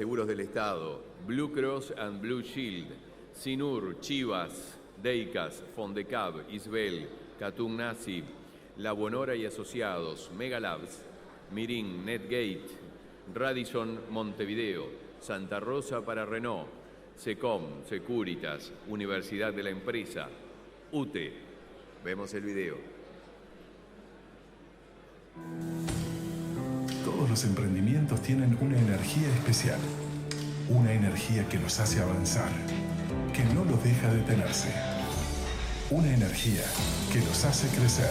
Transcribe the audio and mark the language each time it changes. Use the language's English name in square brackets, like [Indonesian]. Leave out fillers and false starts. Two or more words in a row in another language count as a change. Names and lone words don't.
[Spanish] Seguros del Estado, Blue Cross and Blue Shield, SINUR, Chivas, Deicas, Fondecab, Isbel, Catugnasi, La Bonora y Asociados, Megalabs, Mirin, Netgate, Radisson Montevideo, Santa Rosa para Renault, SECOM, Securitas, Universidad de la Empresa, UTE. Vemos el video. Todos los emprendimientos tienen una energía especial, una energía que los hace avanzar, que no los deja detenerse, una energía que los hace crecer.